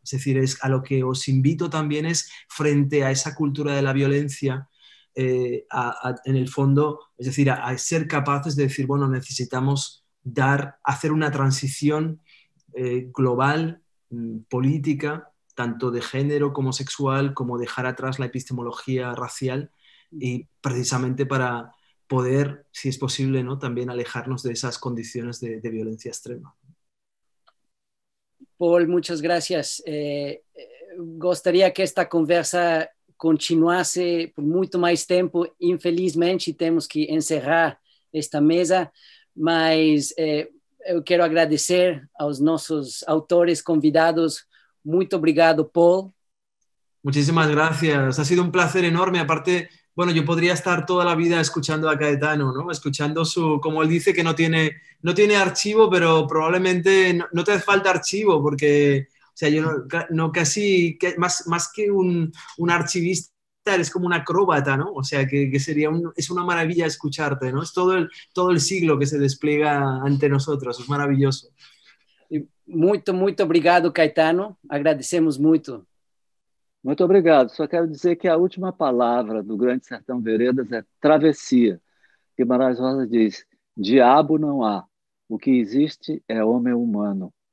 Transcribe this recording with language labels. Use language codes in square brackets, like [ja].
[es] Es decir, a lo que os invito también es, frente a esa cultura de la violencia, en el fondo, es decir, a ser capaces de decir, bueno, necesitamos hacer una transición global, política, tanto de género como sexual, como dejar atrás la epistemología racial, y precisamente para poder, si es posible, ¿no?, también alejarnos de esas condiciones de violencia extrema. Paul, muchas gracias. [pt] Gostaria que esta conversa continuasse por muito mais tempo. Infelizmente, temos que encerrar esta mesa, mas eu quero agradecer aos nossos autores convidados. Muito obrigado, Paul. [es] Muchísimas gracias. Ha sido un placer enorme. Aparte, bueno, yo podría estar toda la vida escuchando a Cayetano, ¿no? Escuchando como él dice, que no tiene archivo, pero probablemente no te hace falta archivo, porque, o sea, yo más que un archivista, eres como un acróbata, ¿no? O sea, que es una maravilla escucharte, ¿no? Es todo el siglo que se despliega ante nosotros. Es maravilloso. [pt] Muito, muito obrigado, Caetano. Agradecemos muito. Muito obrigado. Só quero dizer que a última palavra do Grande Sertão Veredas é travessia. Guimarães Rosa diz: diabo não há. O que existe é homem humano.